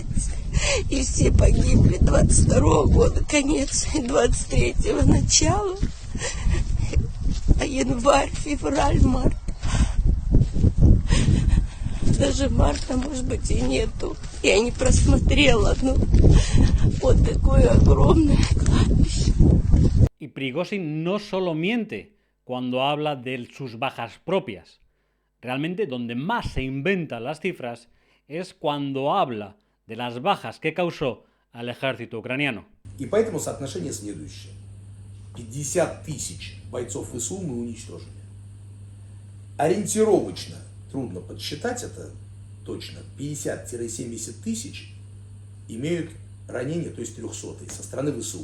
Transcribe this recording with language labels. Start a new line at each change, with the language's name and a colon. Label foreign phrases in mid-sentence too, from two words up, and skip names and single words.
Russian: И все погибли 22-го года, конец, 23-го начало. А январь, февраль, март. Даже марта, может быть, и nету. Я не просмотрела, но вот такое огромное кладбище.
Spanish: Y Prigozhin no solo miente cuando habla de sus bajas propias. Realmente donde más se inventan las cifras es cuando habla de las bajas que causó al ejército ucraniano.
Russian: И поэтому соотношение следующее. 50 тысяч бойцов ВСУ мы уничтожили. Ориентировочно, трудно подсчитать это точно, 50-70 тысяч имеют ранения, то есть 300-е, со стороны ВСУ.